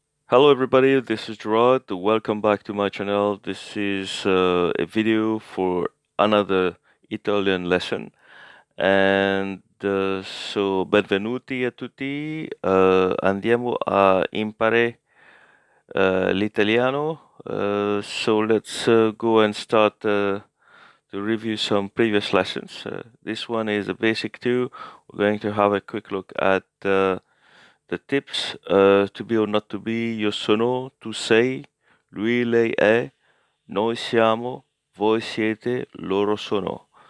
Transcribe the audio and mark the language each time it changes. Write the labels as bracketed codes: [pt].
[en] Hello everybody, this is Gerard. Welcome back to my channel. This is a video for another Italian lesson. [it] So benvenuti a tutti. Andiamo a imparare l'italiano. [en] So let's go and start to review some previous lessons. This one is a basic 2. We're going to have a quick look at the tips, to be or not to be, [it] io sono, tu sei, lui, lei è, noi siamo, voi siete, loro sono.